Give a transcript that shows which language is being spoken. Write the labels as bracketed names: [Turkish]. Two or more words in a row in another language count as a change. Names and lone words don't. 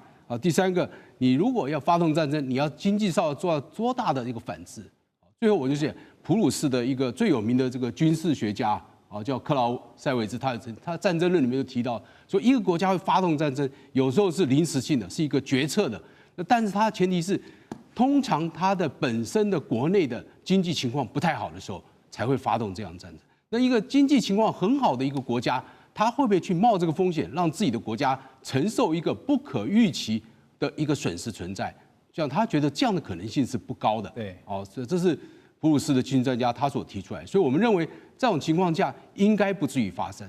[Chinese] 第三個，你如果要發動戰爭，你要經濟上做到多大的一個反制？最後我就寫普魯士的一個最有名的這個軍事學家叫克勞塞維茲，他《戰爭論》裡面就提到，說一個國家會發動戰爭，有時候是臨時性的，是一個決策的。但是它的前提是，通常它的本身的國內的經濟情況不太好的時候，才會發動這樣的戰爭。那一個經濟情況很好的一個國家，他會不會去冒這個風險，讓自己的國家承受一個不可預期的一個損失存在？這樣他覺得這樣的可能性是不高的。對，這是普魯士的軍事專家他所提出來，所以我們認為這種情況下應該不至於發生。